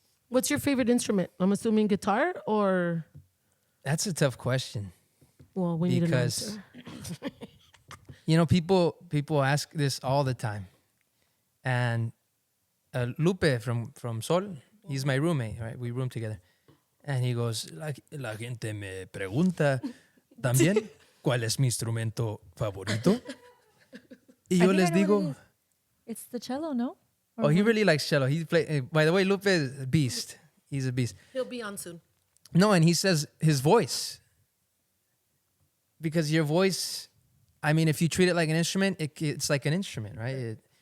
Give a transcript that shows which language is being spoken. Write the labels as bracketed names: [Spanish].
[English] What's your favorite instrument? I'm assuming guitar, or that's a tough question. Well, we need an answer. You know, people ask this all the time, and Lupe from Sol, he's my roommate, right? We room together, and he goes, [Spanish] la gente me pregunta también cuál es mi instrumento favorito, y yo les digo, [English] it's the cello, no? Oh, he really likes cello. He play. By the way, Lupe is a beast. He's a beast. He'll be on soon. No, and he says his voice. Because your voice, I mean, if you treat it like an instrument, it's like an instrument, right?